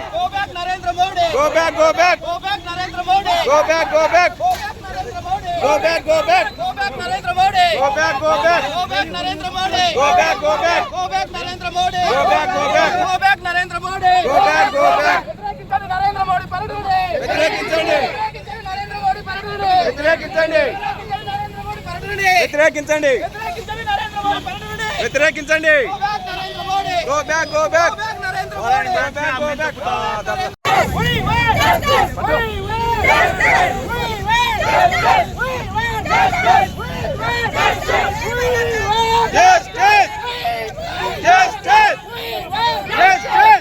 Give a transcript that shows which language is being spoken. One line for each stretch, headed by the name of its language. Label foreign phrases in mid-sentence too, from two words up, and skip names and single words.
English: Go back, go back. Go back, go back. Go back, go back. Go back, Narendra Modi. Go back, go back. Go back, Narendra Modi. Go back, go back. Go back, Narendra Modi. Go back, go back. Go back, Narendra Modi. Go back, go back.
Telugu: Narendra Modi paradudi. వ్యతిరేకించండి. Narendra Modi paradudi. వ్యతిరేకించండి. Narendra Modi paradudi. వ్యతిరేకించండి. Narendra Modi paradudi. వ్యతిరేకించండి.
English: Go back, Narendra Modi. Go back, go back. Go back, Narendra Modi. Go back, go back. We want justice. We want justice. We want justice. We want justice. We want justice. We want justice. Justice. Justice.